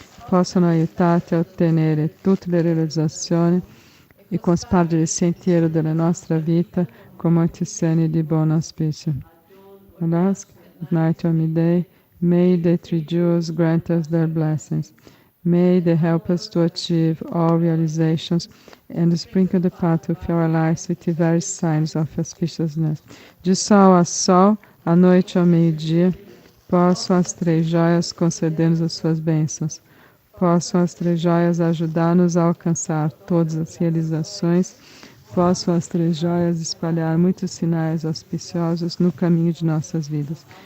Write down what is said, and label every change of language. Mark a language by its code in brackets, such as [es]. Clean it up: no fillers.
[it] Possono aiutarti a ottenere tutte le realizzazioni e conspandere il sentiero della nostra vita con molti segni di buon auspicio. [en] And ask at night or midday, may the three jewels grant us their blessings. May they help us to achieve all realizations and sprinkle the path of our lives with the various signs of auspiciousness. [pt] De sol a sol, à noite ao meio-dia, possam as três joias conceder-nos as suas bênçãos. Possam as três joias ajudar-nos a alcançar todas as realizações. Possam as três joias espalhar muitos sinais auspiciosos no caminho de nossas vidas.